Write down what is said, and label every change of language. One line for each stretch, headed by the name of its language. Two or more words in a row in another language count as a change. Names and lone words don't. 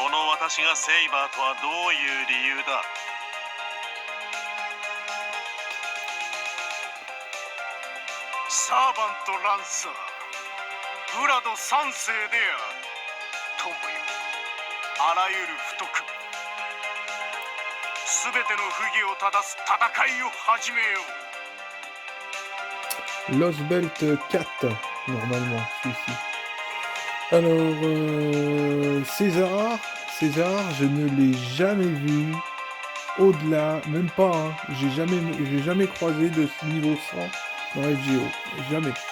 Japanese: この私がセイバーとはどういう理由だ？サーバントランサー、ブラド三世である。友よ、あらゆる不徳、すべての不義を正す戦いを始めよう。
French: Lost Belt 4, normalement, celui-ci. Alors, César, je ne l'ai jamais vu au-delà, même pas, hein, j'ai jamais croisé de ce niveau 100 dans FGO. Jamais.